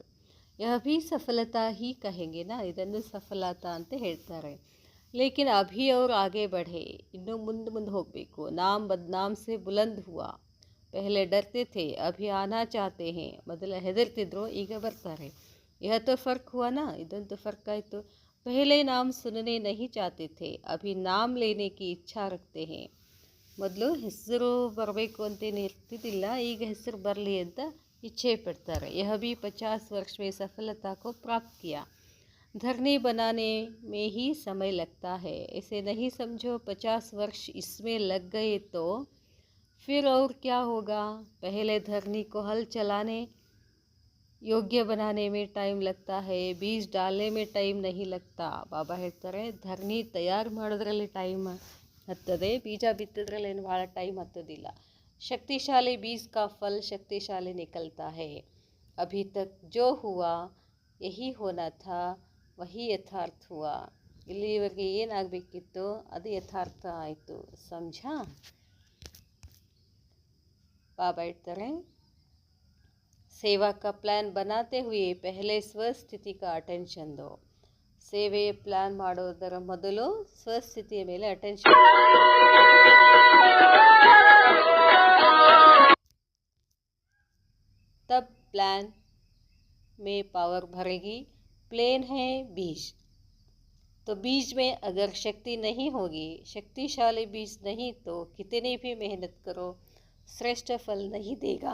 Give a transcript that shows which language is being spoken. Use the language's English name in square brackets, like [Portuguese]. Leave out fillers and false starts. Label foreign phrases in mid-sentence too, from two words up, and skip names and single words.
[Hindi] यह भी सफलता ही कहेंगे ना, [Kannada] ಇದನ್ನು ಸಫಲತಾ ಅಂತ ಹೇಳ್ತಾರೆ. [Hindi] लेकिन अभी ಅವ್ರು आगे बढ़े, [Kannada] ಇನ್ನೂ ಮುಂದೆ ಹೋಗಬೇಕು. [Hindi] नाम बदनाम से बुलंद हुआ, पहले डरते थे अभी आना चाहते हैं, [Kannada] ಮೊದಲ ಹೆದರ್ತಿದ್ರು ಈಗ ಬರ್ತಾರೆ. [Hindi] यह तो फ़र्क हुआ ना, [Kannada] ಇದಂತೂ ಫರ್ಕ್ ಆಯಿತು. [Hindi] पहले नाम सुनने नहीं चाहते थे, अभी नाम लेने की इच्छा रखते हैं. [Kannada] ಮೊದಲು ಹೆಸರು ಬರಬೇಕು ಅಂತೇನು ಇರ್ತಿದ್ದಿಲ್ಲ, ಈಗ ಹೆಸರು ಬರಲಿ ಅಂತ इच्छे पड़ತಾರೆ. [Hindi] यह भी 50 वर्ष में सफलता को प्राप्त किया. धरनी बनाने में ही समय लगता है, ऐसे नहीं समझो 50 वर्ष इसमें लग गए तो फिर और क्या होगा. पहले धरनी को हल चलाने योग्य बनाने में टाइम लगता है, बीज डालने में टाइम नहीं लगता. [Kannada] ಬಾಬಾ ಹೇಳ್ತಾರೆ, ಧರಣಿ ತಯಾರು ಮಾಡೋದ್ರಲ್ಲಿ ಟೈಮ್ ಹತ್ತದೆ, ಬೀಜ ಬಿತ್ತೋದ್ರಲ್ಲಿ ಏನು ಭಾಳ ಟೈಮ್ ಹತ್ತೋದಿಲ್ಲ. [Hindi] शक्तिशाली बीज का फल शक्तिशाली निकलता है. अभी तक जो हुआ यही होना था, वही यथार्थ हुआ. [Kannada] ಇಲ್ಲಿವರೆಗೆ ಏನಾಗಬೇಕಿತ್ತು ಅದು ಯಥಾರ್ಥ ಆಯಿತು, ಸಮझा. ಬಾಬಾ ಹೇಳ್ತಾರೆ, [Hindi] सेवा का प्लान बनाते हुए पहले ಸ್ವಸ್ಥಿತಿ का अटेंशन दो. [Kannada] ಸೇವೆ ಪ್ಲಾನ್ ಮಾಡೋದರ ಮೊದಲು ಸ್ವಸ್ಥಿತಿಯ ಮೇಲೆ ಅಟೆನ್ಷನ್. [Hindi] तब प्लान में पावर भरेगी. प्लेन है बीज, तो बीज में अगर शक्ति नहीं होगी, शक्तिशाली बीज नहीं, तो कितनी भी मेहनत करो श्रेष्ठ फल नहीं देगा.